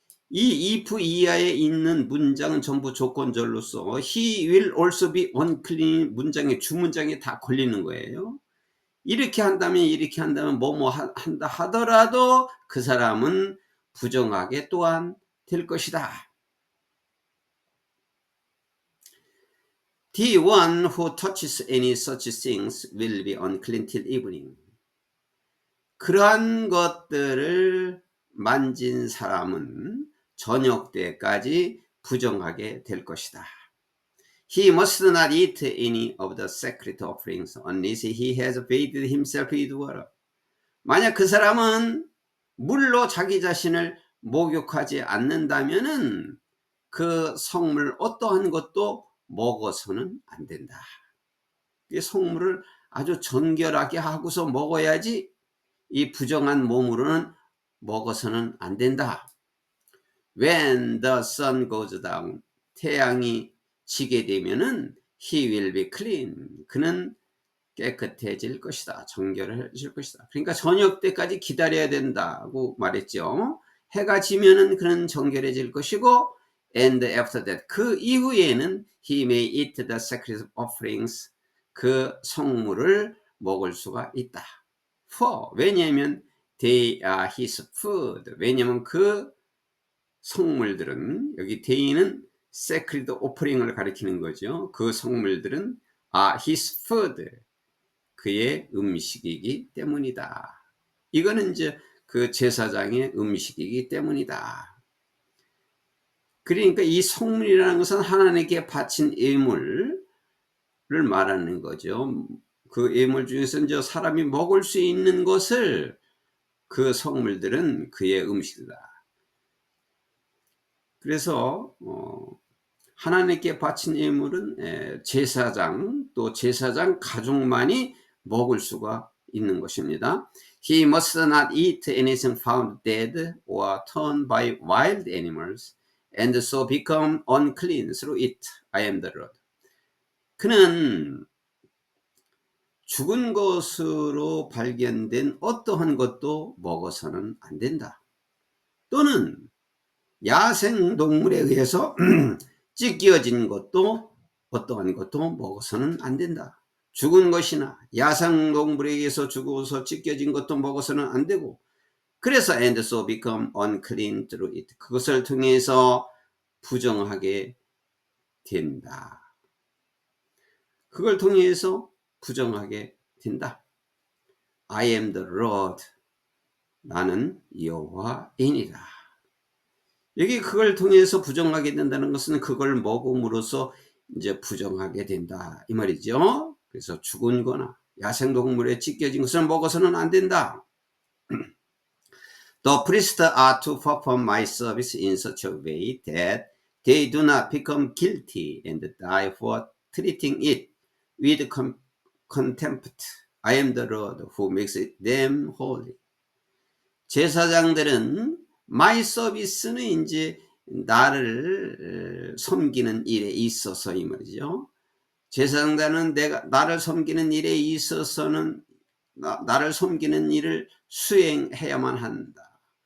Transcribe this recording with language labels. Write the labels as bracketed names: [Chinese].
[Korean] 이 if 이하에 있는 문장은 전부 조건절로서 [English] he will also be unclean [Korean] 문장에 주문장에 다 걸리는 거예요. 이렇게 한다면 뭐뭐 한다 하더라도 그 사람은 부정하게 또한 될 것이다. [English] The one who touches any such things will be unclean till evening. [Korean] 그러한 것들을 만진 사람은 저녁 때까지 부정하게 될 것이다. [English] He must not eat any of the sacred offerings unless he has bathed himself with water. [Korean] 만약 그 사람은 물로 자기 자신을 목욕하지 않는다면은 그 성물 어떠한 것도 먹어서는 안 된다. 성물을 아주 정결하게 하고서 먹어야지 이 부정한 몸으로는 먹어서는 안 된다. [English] When the sun goes down, [Korean] 태양이 지게 되면은 [English] he will be clean. [Korean] 그는 깨끗해질 것이다. 정결해질 것이다. 그러니까 저녁 때까지 기다려야 된다고 말했죠. 해가 지면은 그는 정결해질 것이고, [English] and after that, [Korean] 그 이후에는 [English] he may eat the sacred offerings, [Korean] 그 성물을 먹을 수가 있다. [English] For, [Korean] 왜냐하면 [English] they are his food. [Korean] 왜냐하면 그 성물들은, 여기 day는 sacred offering을 가리키는 거죠. 그 성물들은 [English] are his food, [Korean] 그의 음식이기 때문이다. 이거는 이제 그 제사장의 음식이기 때문이다. 그러니까 이 성물이라는 것은 하나님께 바친 예물을 말하는 거죠. 그 예물 중에서 이제 사람이 먹을 수 있는 것을, 그 성물들은 그의 음식이다. 그래서 하나님께 바친 예물은 제사장, 또 제사장 가족만이 먹을 수가 있는 것입니다. [English] He must not eat anything found dead or torn by wild animals, and so become unclean through it. I am the Lord. [Korean] 그는 죽은 것으로 발견된 어떠한 것도 먹어서는 안 된다. 또는 야생동물에 의해서 찢겨진 것도 어떠한 것도 먹어서는 안 된다. 죽은 것이나 야생동물에 의해서 죽어서 찢겨진 것도 먹어서는 안 되고, 그래서 [English] and so become unclean through it. [Korean] 그것을 통해서 부정하게 된다. 그걸 통해서 부정하게 된다. [English] I am the Lord. [Korean] 나는 여호와이니라. 여기 그걸 통해서 부정하게 된다는 것은 그걸 먹음으로써 이제 부정하게 된다 이 말이죠. 그래서 죽은 거나 야생동물에 찢겨진 것을 먹어서는 안 된다. [English] The priests are to perform my service in such a way that they do not become guilty and die for treating it with contempt. I am the Lord who makes them holy. [Korean] 제사장들은 [English] my service [Korean] 는 이제 나를 섬기는 일에 있어서 이 말이죠. 제사장들은 나를 섬기는 일에 있어서는 나를 섬기는 일을 수행해야만 한다.